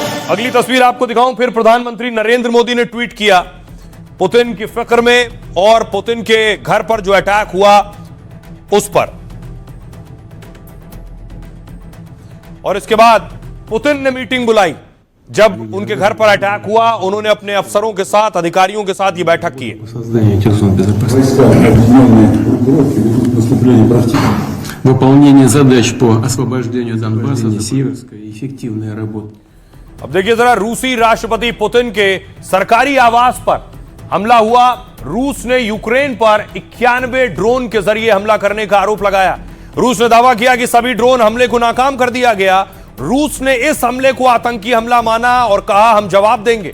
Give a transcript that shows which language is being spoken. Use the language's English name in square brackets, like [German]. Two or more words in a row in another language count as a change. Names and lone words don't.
[Hindi] अगली तस्वीर आपको दिखाऊं, फिर प्रधानमंत्री नरेंद्र मोदी ने ट्वीट किया पुतिन की फिक्र में और पुतिन के घर पर जो अटैक हुआ उस पर। और इसके बाद पुतिन ने मीटिंग बुलाई। जब उनके घर पर अटैक हुआ, उन्होंने अपने अफसरों के साथ, अधिकारियों के साथ ये बैठक की है। [Russian] Выполнение задач по освобождению Донбасса, Северска и эффективная работа. [Hindi] अब देखिए जरा, रूसी राष्ट्रपति पुतिन के सरकारी आवास पर हमला हुआ। रूस ने यूक्रेन पर 91 ड्रोन के जरिए हमला करने का आरोप लगाया। रूस ने दावा किया कि सभी ड्रोन हमले को नाकाम कर दिया गया। रूस ने इस हमले को आतंकी हमला माना और कहा हम जवाब देंगे।